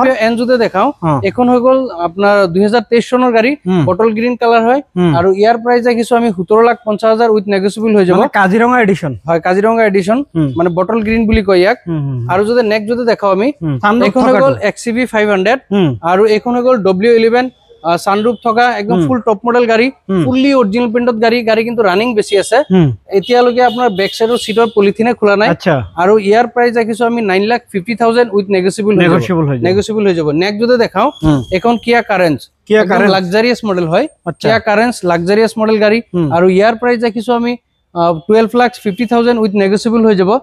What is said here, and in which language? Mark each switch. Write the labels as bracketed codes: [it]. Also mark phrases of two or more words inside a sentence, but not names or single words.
[as] স্কৰপিঅ N যদি দেখাও এখন হৈ গ'ল আপোনাৰ 2023 চনৰ গাড়ী, [en] bottle green colour [as] হয় আৰু ইয়াৰ প্ৰাইস ৰাখিছো আমি 17,50,000 [en] with negotiable [as] হৈ যাব। কাজিৰঙা এডিশন হয়, কাজিৰঙা এডিশন মানে [en] bottle green [as] বুলি কয় ইয়াক। আৰু যদি নেক্সট যদি দেখাও আমি, এখন হৈ গ'ল XCV 500 আৰু এখন হৈ গ'ল W11 সানরুফ থকা একদম [en] full top model [as] গাড়ী, [en] fully original [as] পেইন্টত গাড়ী। গাড়ী কিন্তু রানিং বেশি আছে, এতিয়ালৈকে আপোনাৰ [en] back side [as] সিটৰ পলিথিনে খোলা নাই। আৰু ইয়াৰ প্ৰাইস ৰাখিছো আমি 9,50,000 [en] with negotiable [as] হৈ যাব। নেক্সট যদি দেখাও এখন কিয়া কারেন্স, [en] luxurious model [as] হয়, কিয়া কারেন্স [en] luxurious model [as] গাড়ী আৰু ইয়াৰ প্ৰাইস ৰাখিছো আমি 12,50,000 [en] with negotiable [as] হৈ যাব।